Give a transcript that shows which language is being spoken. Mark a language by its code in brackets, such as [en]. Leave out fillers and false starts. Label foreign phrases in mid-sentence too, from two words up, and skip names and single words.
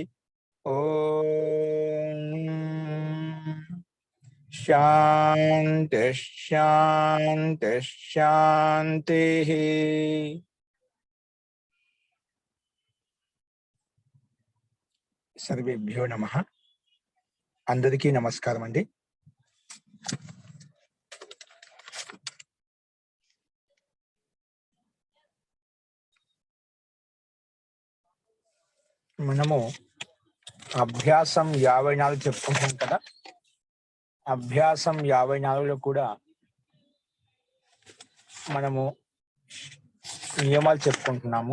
[sa] ओम शांति शांति शांति। सर्वेभ्यो नमः। [te] అందరికీ నమస్కారం అండి। మనము అభ్యాసం 54 చెప్పుకుంటాం కదా. అభ్యాసం 54లో కూడా మనము నియమాలు చెప్పుకుంటున్నాము.